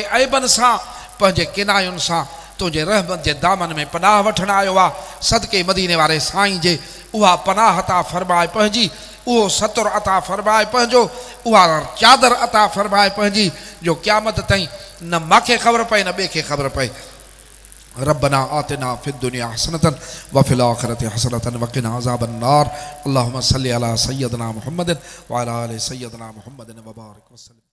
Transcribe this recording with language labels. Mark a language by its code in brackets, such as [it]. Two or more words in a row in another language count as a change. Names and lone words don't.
[sd] ऐबनि सां पंहिंजे किनायुनि सां तुंहिंजे रहमत जे दामन में पनाह वठण आयो आहे सदके मदीने वारे साईं जे उहा पनाह अता फरमाए पंहिंजी उहो सतुर अता फरमाए पंहिंजो उहा चादर अता फरमाए पंहिंजी जो क़यामत ताईं न मूंखे ख़बर पए न ॿिए खे ख़बर पए [ar] ربنا آتنا في الدنيا حسنة وفي الآخرة حسنة وقنا عذاب النار اللهم صل على سيدنا محمد وعلى آل سيدنا محمد وبارك وسلم.